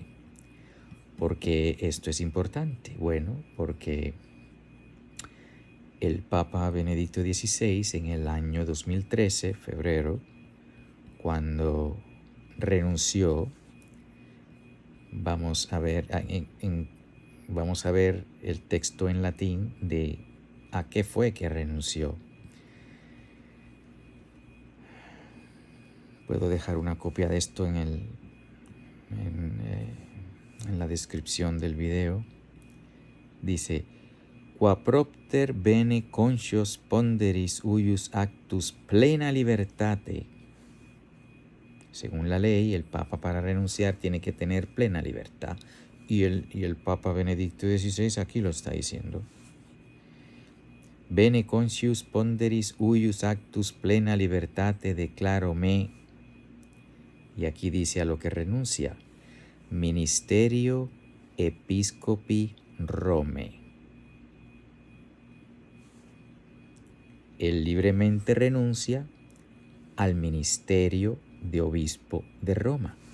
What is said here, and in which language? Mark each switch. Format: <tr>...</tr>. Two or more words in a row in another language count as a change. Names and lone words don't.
<es>¿Por qué esto es importante? Bueno, porque el Papa Benedicto XVI en el año 2013, febrero, cuando renunció, vamos a ver el texto en latín de a qué fue que renunció. Puedo dejar una copia de esto en la descripción del video. Dice,</es> <la>qua propter bene conscios ponderis huius actus plena libertate.</la> <es>Según la ley, el Papa para renunciar tiene que tener plena libertad. Y el Papa Benedicto XVI aquí lo está diciendo.</es> <la>Bene conscius ponderis huius actus plena libertate declaro me.</la> <es>Y aquí dice a lo que renuncia.</es> <la>Ministerio Episcopi Rome.</la> <es>Él libremente renuncia al ministerio de obispo de Roma.</es>